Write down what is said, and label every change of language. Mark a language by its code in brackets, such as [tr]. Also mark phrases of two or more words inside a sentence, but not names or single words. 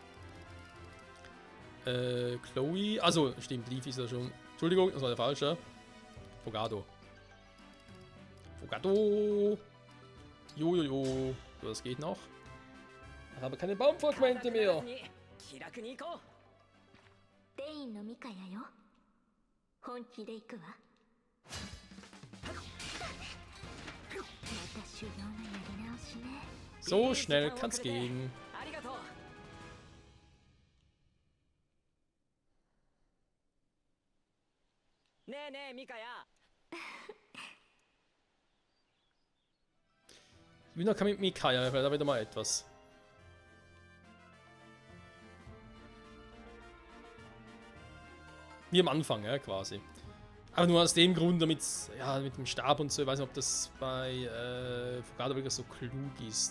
[de] Chloe, also stimmt, Leaf ist ja schon. Entschuldigung, das war der falsche. Fogado. Jojojo. So, das geht noch. Ich habe keine Baumfragmente mehr. [ja] デインのミカヤよ。本気で行くわ。また修行のやり直しね。 [de] So schnell kann's gehen. [ja] ありがとう。ねえねえミカヤ。 [de] Junaka mit Mikaya, da wieder mal etwas. Wie am Anfang, ja, quasi. Aber nur aus dem Grund, damit, ja, mit dem Stab und so, ich weiß nicht, ob das bei Fogado wirklich so klug ist.